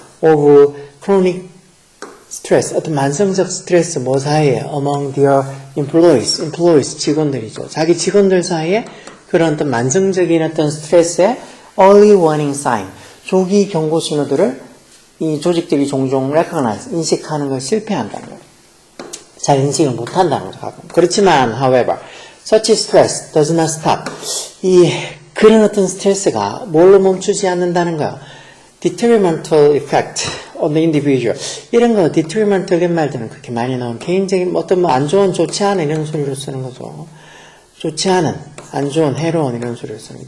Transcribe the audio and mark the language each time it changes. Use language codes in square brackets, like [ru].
[en] Of chronic stress, [ko] 어떤 만성적 스트레스 뭐 사이에 [en] among their employees [ko] 직원들이죠. 자기 직원들 사이에 그런 어떤 만성적인 어떤 스트레스의 [en] early warning sign, [ko] 조기 경고 신호들을 이 조직들이 종종 recognize, 인식하는 걸 실패한다는 거예요. 잘 인식을 못한다는 거죠. 그렇지만, [en] however, such stress does not stop. [ko] 그런 어떤 스트레스가 뭘로 멈추지 않는다는 거예요. [en] detrimental effect on the individual. [ko] 이런 거, detrimental인 말들은 그렇게 많이 나오는 개인적인 어떤 안 좋은, 좋지 않은 이런 소리로 쓰는 거죠. 좋지 않은, 안 좋은, 해로운 이런 소리로 쓰는 거죠.